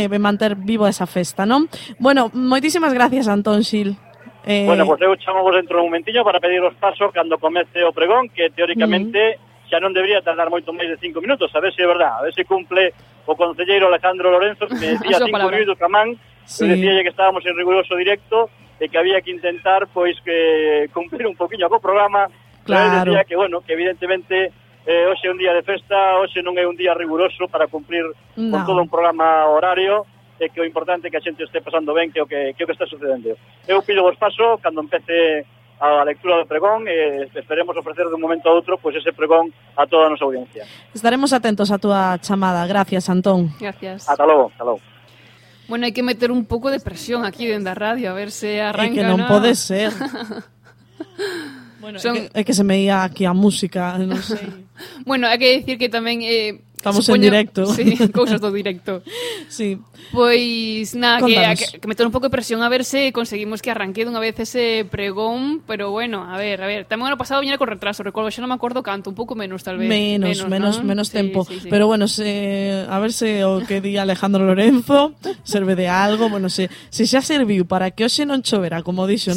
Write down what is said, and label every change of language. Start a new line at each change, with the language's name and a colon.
Galician: E manter vivo esa festa, non? Bueno, moitísimas gracias, Antón Xil. Bueno, pois eu chamamos dentro un momentiño para pedir os pasos cando comece o pregón, que teóricamente xa non debería tardar moito máis de 5 minutos, a ver se é verdad, a ver se cumple o concelleiro Alejandro Lorenzo, que me decía 5 minutos camán. Sí. Decía que estábamos en riguroso directo e que había que intentar pois que cumplir un poquinho co programa. Claro. Decía que bueno, que evidentemente hoxe é un día de festa, hoxe non é un día riguroso para cumplir con todo un programa horario, e que o importante é que a xente este pasando ben, que o que está sucedendo. Eu pido vos paso cando empece a lectura do pregón, e esperemos ofrecer de un momento a outro pois ese pregón a toda a nosa audiencia. Estaremos atentos a túa chamada. Gracias, Antón. Gracias. Ata logo, ata logo.
Spanish: Bueno, hay que meter un poco de presión aquí dentro de la radio, a ver si arranca. Es que no puede ser. Bueno, es que se me iba aquí a música, no sé. Bueno, hay que decir que también
Galician: Estamos supoño, en directo. Sí, cousas do directo. Sí. Pois nada, que meter un pouco de presión a ver se conseguimos que arranque dunha vez ese pregón, pero bueno, a ver, tamén ano pasado viñera con retraso, recuerdo, xa non me acordo canto, un pouco menos tal vez. Menos sí, tempo, sí, sí. Pero bueno, se a ver se o que di Alejandro Lorenzo serve de algo, bueno, se xa serviu para que hoxe non chovera, como dixo,